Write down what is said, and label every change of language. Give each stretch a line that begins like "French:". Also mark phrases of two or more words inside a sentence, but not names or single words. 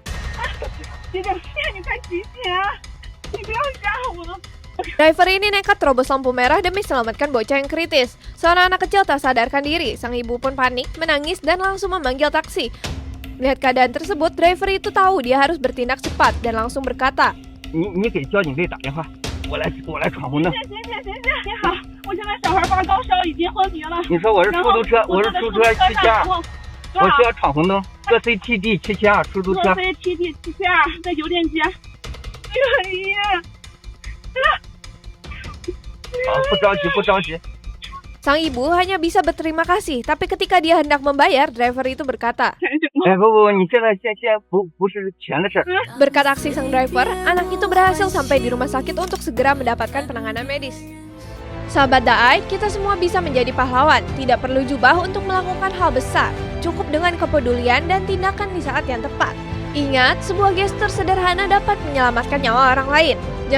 Indonesian: Driver ini nekat terobos lampu merah demi selamatkan bocah yang kritis. Seorang anak kecil tak sadarkan diri, sang ibu pun panik, menangis dan langsung memanggil taksi. Melihat keadaan tersebut, driver itu tahu dia harus bertindak cepat dan langsung berkata,
Chinese: 你给交警队打电话，我来闯红灯。行，你好，我现在小孩发高烧，已经昏迷了。你说我是出租车，我是出租车772，我需要闯红灯，个 CTD 772出租车。个 CTD 772在邮电街。哎呀，好，不着急，不着急。
Indonesian: sang ibu hanya bisa berterima kasih, tapi ketika dia hendak membayar, driver itu berkata,
Chinese: 哎，不，你现在不是钱的事儿。
Indonesian: berkat aksi sang driver, anak itu berhasil sampai di rumah sakit untuk segera mendapatkan penanganan medis. Sahabat Daai, kita semua bisa menjadi pahlawan, tidak perlu jubah untuk melakukan hal besar, cukup dengan kepedulian dan tindakan di saat yang tepat. Ingat, sebuah gestur sederhana dapat menyelamatkan nyawa orang lain.